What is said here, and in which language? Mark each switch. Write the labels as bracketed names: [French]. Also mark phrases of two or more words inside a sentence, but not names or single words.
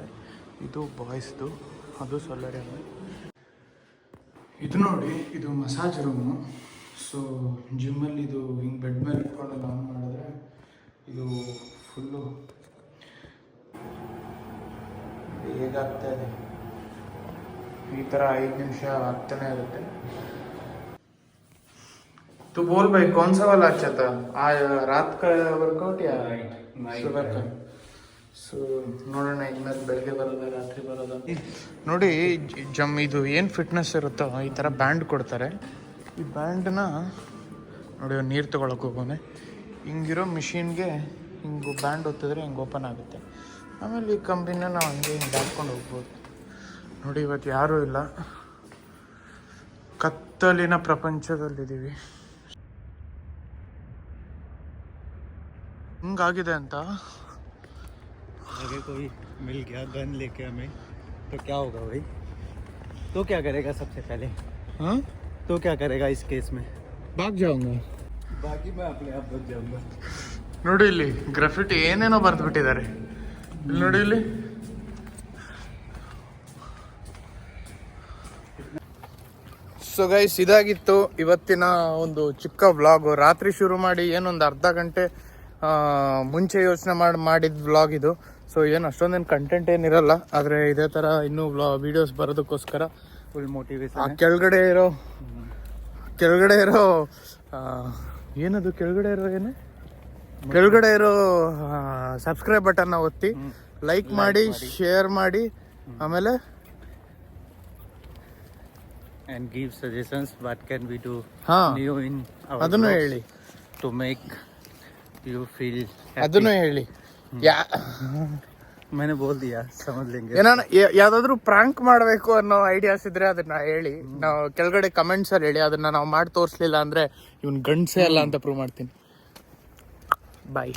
[Kannada] ಇದು ಬಾಯ್ಸ್ದು, ಅದು ಸೋಲಾರಿಯಮ್. ಇದು ನೋಡಿ, ಇದು ಮಸಾಜ್ ರೂಮು. ಸೊ ಜಿಮ್ಮಲ್ಲಿ ಇದು ಹಿಂಗೆ ಬೆಡ್ ಮೇಲೆ ಇಟ್ಕೊಂಡು ಆನ್ ಮಾಡಿದ್ರೆ ಇದು ಫುಲ್ಲು ಹೇಗಾಗ್ತಾ ಇದೆ ಈ ಥರ 5 ನಿಮಿಷ ಆಗ್ತಾನೆ ಇರುತ್ತೆ. [Hindi] तू बोल भाई कौन सा वाला अच्छा था? रात का वर्कआउट या सुबह का? [Kannada] ಸೊ ನೋಡೋಣ ಇನ್ಮೇಲೆ ಬೆಳಗ್ಗೆ ಬರೋದ ರಾತ್ರಿ ಬರೋದ. ನೋಡಿ ಇದು ಏನು ಫಿಟ್ನೆಸ್ ಇರುತ್ತೋ ಈ ಥರ ಬ್ಯಾಂಡ್ ಕೊಡ್ತಾರೆ. ಈ ಬ್ಯಾಂಡನ್ನ ನೋಡಿ ನೀರು ತೊಗೊಳಕ್ಕೆ ಹೋಗೋನೆ, ಹಿಂಗಿರೋ ಮಿಷಿನ್ಗೆ ಹಿಂಗೆ ಬ್ಯಾಂಡ್ ಒತ್ತಿದ್ರೆ ಹಿಂಗೆ ಓಪನ್ ಆಗುತ್ತೆ. ಆಮೇಲೆ ಈ ಕಂಪ್ನಿನ ನಾವು ಹಂಗೆ ಹಿಂಗೆ ಹಾಕ್ಕೊಂಡು ಹೋಗ್ಬೋದು. ನೋಡಿ ಇವತ್ತು ಯಾರೂ ಇಲ್ಲ, ಕತ್ತಲಿನ ಪ್ರಪಂಚದಲ್ಲಿದ್ದೀವಿ. ಹಿಂಗಾಗಿದೆ ಅಂತ. [Hindi] अगर कोई मिल गया गन लेके हमें तो क्या होगा भाई? तो क्या करेगा सबसे पहले? हाँ तो क्या करेगा इस केस में? भाग जाऊंगा. बाकी मैं अपने आप बच जाऊंगा. [Kannada] ನೋಡಿ ಇಲ್ಲಿ ಗ್ರಾಫಿಟಿ ಏನೇನೋ ಬರೆದು ಬಿಟ್ಟಿದ್ದಾರೆ. ಇಲ್ಲಿ ನೋಡಿ ಇಲ್ಲಿ. [English] so guys, [Kannada] ಇದಾಗಿತ್ತು ಇವತ್ತಿನ ಒಂದು ಚಿಕ್ಕ ವ್ಲಾಗು. ರಾತ್ರಿ ಶುರು ಮಾಡಿ ಏನೊಂದು ಅರ್ಧ ಗಂಟೆ ಮುಂಚೆ ಯೋಚನೆ ಮಾಡಿದ ವ್ಲಾಗ್ ಇದು. ಸೊ ಏನು ಅಷ್ಟೊಂದೇನು ಕಂಟೆಂಟ್ ಏನಿರಲ್ಲ, ಆದರೆ ಇದೇ ಥರ ಇನ್ನೂ ವೀಡಿಯೋಸ್ ಬರೋದಕ್ಕೋಸ್ಕರ [English] Full motivation. [Kannada] ಆ ಕೆಳಗಡೆ ಇರೋ ಏನದು ಕೆಳಗಡೆ ಇರೋ [English] subscribe buttonನ [Kannada] ಒತ್ತಿ, ಲೈಕ್ ಮಾಡಿ, ಶೇರ್ ಮಾಡಿ, ಆಮೇಲೆ [English] and give suggestions what can we do new in our [Kannada] ಅದನ್ನು [English] vlogs [Kannada] ಹೇಳಿ, [English] to make you feel happy. [Kannada] ಅದನ್ನು ಹೇಳಿ. [Hindi] मैंने बोल दिया, समझ लेंगे. [Kannada] ಏನಾನ ಯಾವ್ದಾದ್ರು ಪ್ರಾಂಕ್ ಮಾಡಬೇಕು ಅನ್ನೋ ಐಡಿಯಾಸ್ ಇದ್ರೆ ಅದನ್ನ ಹೇಳಿ, ನಾವು ಕೆಳಗಡೆ ಕಮೆಂಟ್ಸ್ ಅಲ್ಲಿ ಹೇಳಿ. ಅದನ್ನ ನಾವು ಮಾಡಿ ತೋರಿಸ್ಲಿಲ್ಲ ಅಂದ್ರೆ ಇವ್ನು ಗಂಡ್ಸೇ ಅಲ್ಲ ಅಂತ ಪ್ರೂವ್ ಮಾಡ್ತೀನಿ. ಬಾಯ್.